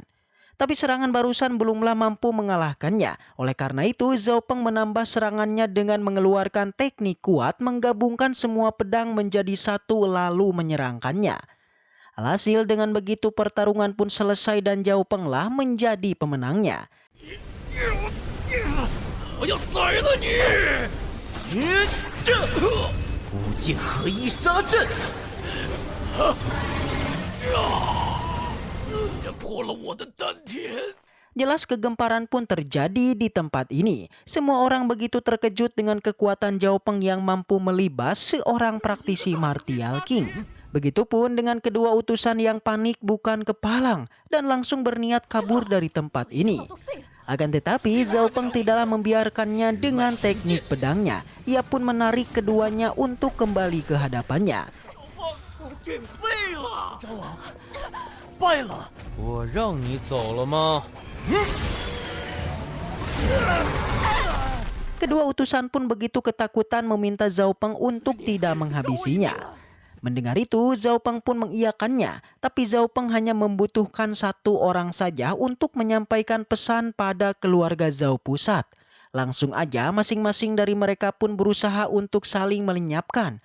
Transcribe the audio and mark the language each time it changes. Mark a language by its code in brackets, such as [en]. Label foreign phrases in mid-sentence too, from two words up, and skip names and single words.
[id] Tapi serangan barusan belumlah mampu mengalahkannya. Oleh karena itu Zhao Peng menambah serangannya dengan mengeluarkan teknik kuat menggabungkan semua pedang menjadi satu lalu menyerangkannya. Alhasil dengan begitu pertarungan pun selesai dan Zhao Peng lah menjadi pemenangnya. [zh] 我要宰了你！无尽合一杀阵。也破了我的丹田。 [id] Jelas kegemparan pun terjadi di tempat ini. Semua orang begitu terkejut dengan kekuatan Zhao Peng yang mampu melibas seorang praktisi [en] Martial King. [id] Begitupun dengan kedua utusan yang panik bukan kepalang dan langsung berniat kabur dari tempat ini. Akan tetapi Zhao Peng tidaklah membiarkannya dengan teknik pedangnya. Ia pun menarik keduanya untuk kembali ke hadapannya. [zh] 变废了！赵王败了。我让你走了吗？ [id] Kedua utusan pun begitu ketakutan meminta Zhao Peng untuk tidak menghabisinya. Mendengar itu, Zhao Peng pun mengiyakannya, tapi Zhao Peng hanya membutuhkan satu orang saja untuk menyampaikan pesan pada keluarga Zhao Pusat. Langsung aja masing-masing dari mereka pun berusaha untuk saling melenyapkan.